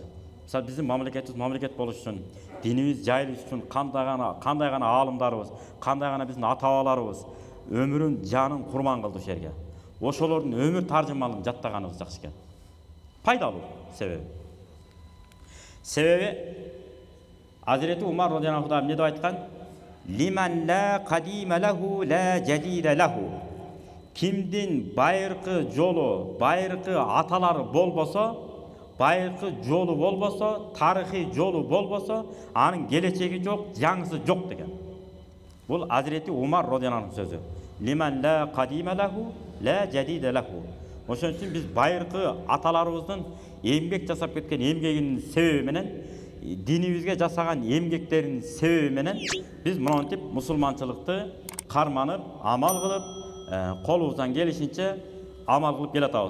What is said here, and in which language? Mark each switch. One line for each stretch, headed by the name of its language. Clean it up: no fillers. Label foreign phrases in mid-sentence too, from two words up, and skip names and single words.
Kyrgyz: Мисалы биздин мамлекетибиз мамлекет болуш үчүн, динибиз жайылыш үчүн кандай гана аалымдарыбыз, кандай гана биздин ата-бабаларыбыз өмүрүн, жанын курман кылды ошол жерге. Ошолордун өмүр таржымалын жаттаганыбыз жакшы экен. Пайдалуу себеби Азирети Умар
Arabic: رضي الله عنه
Kyrgyz: эмне деп айткан?
Arabic: لمن لا قديم له لا جديد له.
Kyrgyz: Кимдин байыркы жолу, байыркы аталары болбосо, байыркы жолу болбосо, тарыхый жолу болбосо, анын келечеги жок, жаңысы жок деген. Бул Азирети Умар
Arabic: رضي الله عنه
Kyrgyz: сөзү.
Arabic: لمن لا قديم له لا جديد له.
Kyrgyz: Ошон үчүн биз байыркы аталарыбыздын эмгек жасап кеткен эмгегинин себеби менен, динибизге жасаган эмгектеринин себеби менен биз монтип мусулманчылыкты карманып, амал кылып, колубуздан келишинче амал кылып келатабыз.